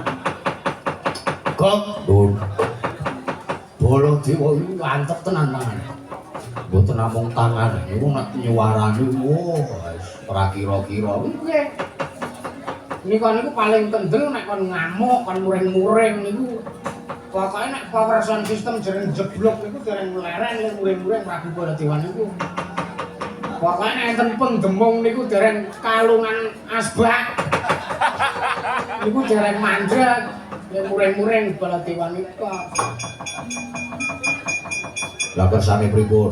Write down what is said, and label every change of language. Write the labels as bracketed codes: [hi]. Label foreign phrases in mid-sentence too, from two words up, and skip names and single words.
[jv] Kok Baladewa iki antep tenan tangan. Mboten namung tangan, niku nek nyuwarane wis ora kira-kira. Nggih. Nika niku paling kendel nek kon ngamuk, kon muring-muring niku. Pokoke nek power sound system jereng jeblok niku dereng leren muring-muring Prabu Baladewa niku. Pokoke nek enten pendemung niku dereng kalungan asbak. Niku dereng mandeg, muring-muring Baladewa nika. Lah kersane pripun?